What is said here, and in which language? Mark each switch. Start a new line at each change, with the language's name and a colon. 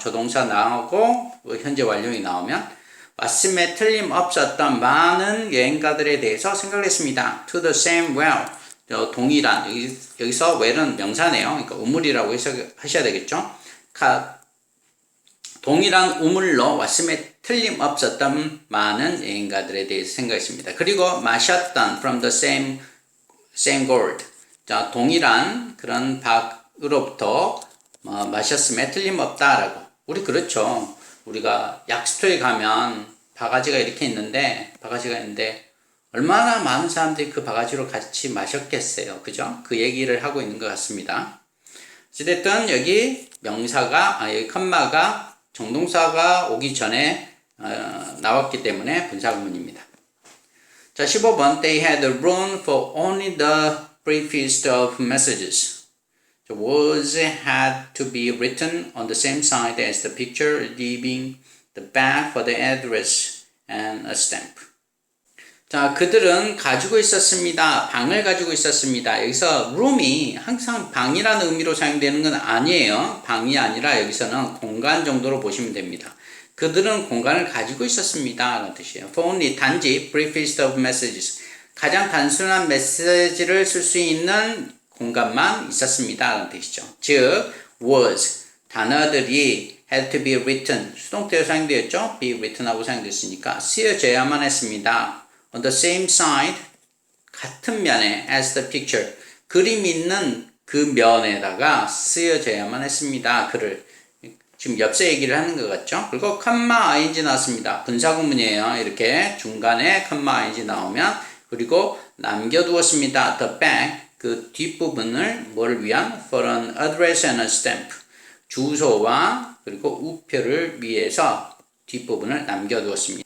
Korean: 조동사 나오고 현재 완료이 나오면 왔음에 틀림없었던 많은 여행가들에 대해서 생각을 했습니다.
English: To the same well.
Korean: 동일한 여기서 well은 명사네요. 그러니까 우물이라고 해석하셔야 되겠죠. 동일한 우물로 왔음에 틀림없었던 많은 여행가들에 대해서 생각했습니다. 그리고 마셨던
English: from the same gourd.
Korean: 자, 동일한 그런 박으로부터 마셨음에 틀림없다라고. 우리 그렇죠. 우리가 약스토에 가면 바가지가 있는데 얼마나 많은 사람들이 그 바가지로 같이 마셨겠어요. 그죠? 그 얘기를 하고 있는 것 같습니다. 어쨌든 여기 여기 컴마가 정동사가 오기 전에 나왔기 때문에 분사구문입니다.
English: 자, 15번 They had room for only the briefest of messages. The words had to be written on the same side as the picture, leaving the back for the address and a stamp.
Korean: 자, 그들은 가지고 있었습니다. 방을 가지고 있었습니다. 여기서 room이 항상 방이라는 의미로 사용되는 건 아니에요. 방이 아니라 여기서는 공간 정도로 보시면 됩니다. 그들은 공간을 가지고 있었습니다. 라는 뜻이에요.
English: For only
Korean: 단지
English: briefest of messages.
Korean: 가장 단순한 메시지를 쓸 수 있는 공간만 있었습니다. 라는 뜻이죠. 즉, was.
English: 단어들이 had to be written.
Korean: 수동태로 사용되었죠?
English: be written
Korean: 하고 사용됐으니까 쓰여져야만 했습니다.
English: On the same side.
Korean: 같은 면에
English: as the picture.
Korean: 그림 있는 그 면에다가 쓰여져야만 했습니다. 글을. 지금 엽서 얘기를 하는 것 같죠? 그리고 컴마 ing 나왔습니다. 분사구문이에요. 이렇게 중간에 컴마 ing 나오면 그리고 남겨두었습니다.
English: The back
Korean: 그 뒷부분을 뭘 위한?
English: For an address and a stamp
Korean: 주소와 그리고 우표를 위해서 뒷부분을 남겨두었습니다.